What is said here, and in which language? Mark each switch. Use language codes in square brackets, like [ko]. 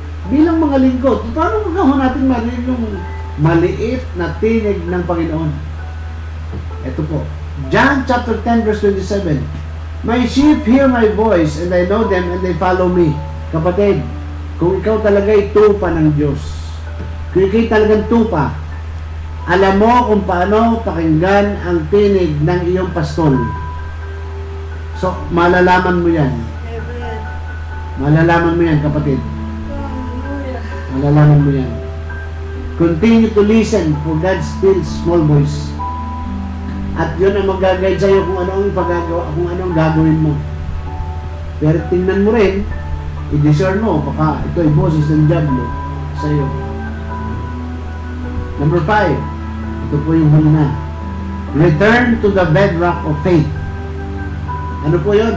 [tl] Bilang mga lingkod, paano magkakaroon natin marinig yung maliit na tinig ng Panginoon? Ito po, [en] John chapter 10 verse 27. My sheep hear my voice and I know them and they follow me. [tl] Kapatid, kung ikaw talaga'y tupa ng Diyos, kung ikaw'y talagang tupa, alam mo kung paano pakinggan ang tinig ng iyong pastol. So, malalaman mo yan. Malalaman mo yan, kapatid. Malalaman mo yan. [en] Continue to listen for God's still small voice. [tl] At yun ang mag-guide sa'yo kung ano ang pagagawa, kung ano ang gagawin mo. Pero tingnan mo rin, i-discern mo, baka ito ay boses ng diablo sa'yo. Number 5, ito po yung huli na. [en] Return to the bedrock of faith. [tl] Ano po yun?